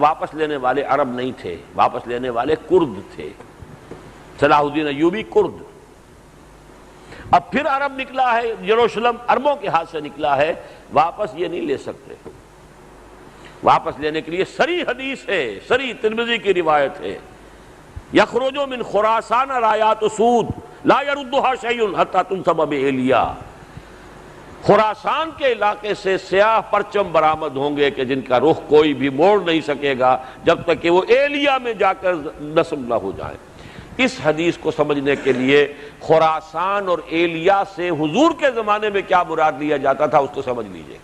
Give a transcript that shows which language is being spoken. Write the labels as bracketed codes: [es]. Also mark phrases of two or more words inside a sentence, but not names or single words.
[ur] واپس لینے والے عرب نہیں تھے، واپس لینے والے کرد تھے. صلاح الدین ایوبی کرد. اب پھر عرب نکلا ہے، یروشلم عربوں کے ہاتھ سے نکلا ہے. واپس یہ نہیں لے سکتے. واپس لینے کے لیے صریح حدیث ہے، صریح ترمذی کی روایت ہے. [ar] یخرج من خراسان رایات سود لا یردها شیء حتی تنصب بإیلیا. [ur] خراسان کے علاقے سے سیاہ پرچم برآمد ہوں گے کہ جن کا رخ کوئی بھی موڑ نہیں سکے گا جب تک کہ وہ ایلیا میں جا کر نصب نہ ہو جائیں. اس حدیث کو سمجھنے کے لیے خراسان اور ایلیا سے حضور کے زمانے میں کیا مراد لیا جاتا تھا اس کو سمجھ لیجئے.